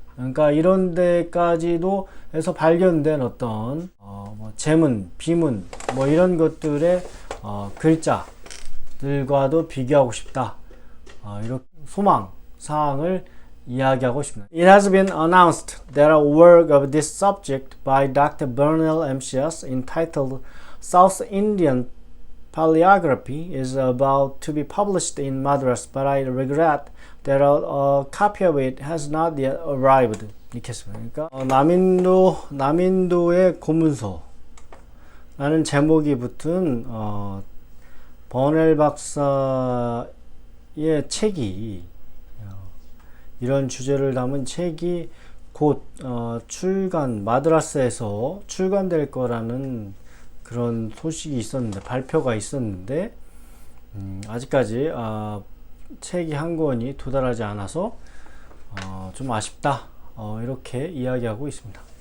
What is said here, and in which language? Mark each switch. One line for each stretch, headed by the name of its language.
Korean: 그러니까 이런 데까지도 해서 발견된 어떤 뭐 제문, 비문 뭐 이런 것들의 글자들과도 비교하고 싶다. 이렇게 소망 사항을 이야기하고 싶습니다.
English: It has been announced that a work of this subject by Dr. Bernal MCS entitled South Indian Paleography is about to be published in Madras, but I regret that a copy of it has not yet arrived.
Korean: 이렇게 했습니다. 그러니까 남인도의 고문서 라는 제목이 붙은 버넬 박사의 책이, 이런 주제를 담은 책이 곧 마드라스에서 출간될 거라는 그런 소식이 있었는데, 발표가 있었는데 아직까지 책이 한 권이 도달하지 않아서 좀 아쉽다, 이렇게 이야기하고 있습니다.